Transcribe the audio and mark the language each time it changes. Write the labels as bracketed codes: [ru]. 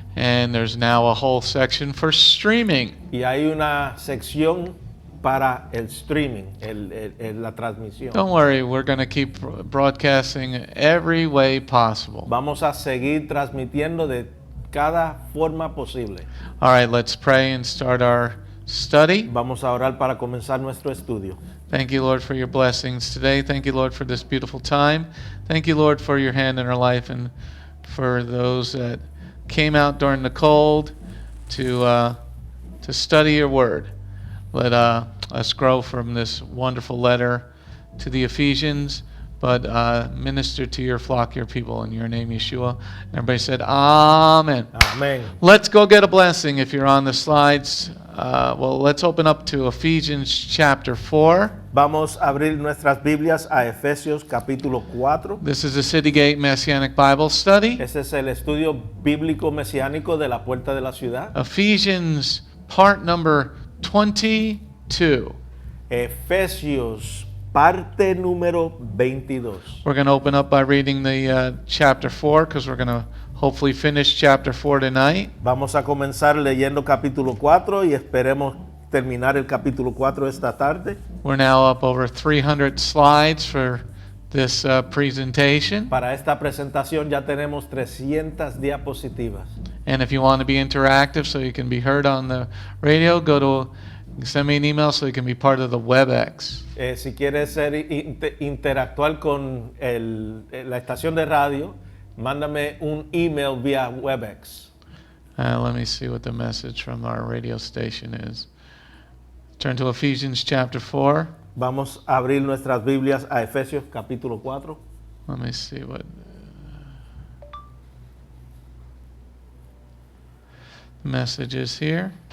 [en] And there's now a whole section for streaming. [es] Y hay una sección para el streaming, la transmisión. [en] Don't worry, we're going to keep broadcasting every way possible. [es] Vamos a seguir transmitiendo de cada forma posible. [en] All right, let's pray and start our study. [es] Vamos a orar para comenzar nuestro estudio. [en] Thank you, Lord, for your blessings today. Thank you, Lord, for this beautiful time. Thank you, Lord, for your hand in our life and for those that came out during the cold to study your word. Let us grow from this wonderful letter to the Ephesians, but minister to your flock, your people, in your name, Yeshua. And everybody said, Amen. [es] Amén. [en] Let's go get a blessing if you're on the slides. Let's open up to Ephesians chapter 4. [es] Vamos a abrir nuestras Biblias a Efesios capítulo 4. [en] This is a City Gate Messianic Bible study. [es] Ese es el estudio bíblico mesiánico de la puerta de la ciudad. [en] Ephesians part number 22. [es] Efesios parte número 22. [en] We're going to open up by reading the chapter 4 because we're going to hopefully finish chapter 4 tonight. [es] Vamos a comenzar leyendo capítulo 4 y esperemos terminar el capítulo 4 esta tarde. [en] We're now up over 300 slides for this presentation. [es] Para esta presentación ya tenemos 300 diapositivas. [en] And if you want to be interactive so you can be heard on the radio, send me an email so you can be part of the WebEx. [es] Si quieres interactuar con la estación de radio, mándame un email vía WebEx. [en] Let me see what the message from our radio station is. Turn to Ephesians chapter 4. [es] Vamos a abrir nuestras Biblias a Efesios capítulo 4. [en] Let me see what the message is here.